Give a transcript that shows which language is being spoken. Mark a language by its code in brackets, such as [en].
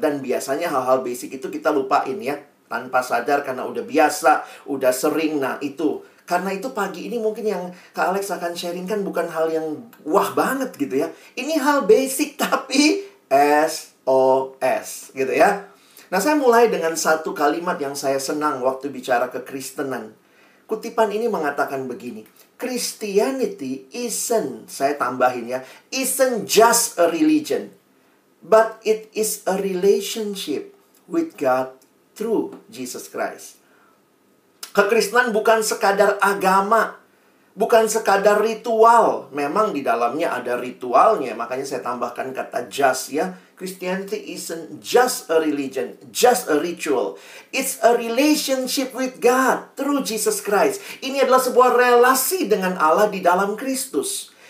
[id] Dan biasanya hal-hal basic itu kita lupain ya, tanpa sadar karena udah biasa, udah sering. Nah itu, karena itu pagi ini mungkin yang Kak Alex akan sharing kan bukan hal yang wah banget gitu ya. Ini hal basic tapi SOS gitu ya. Nah, saya mulai dengan satu kalimat yang saya senang waktu bicara kekristenan. Kutipan ini mengatakan begini, [en] Christianity isn't, [id] saya tambahin ya, [en] isn't just a religion, but it is a relationship with God through Jesus Christ. [id] Kekristenan bukan sekadar agama, bukan sekadar ritual. Memang di dalamnya ada ritualnya, makanya saya tambahkan kata just ya. [en] Christianity isn't just a religion, just a ritual. It's a relationship with God through Jesus Christ. [id] Ini adalah sebuah relasi dengan Allah di dalam Kristus.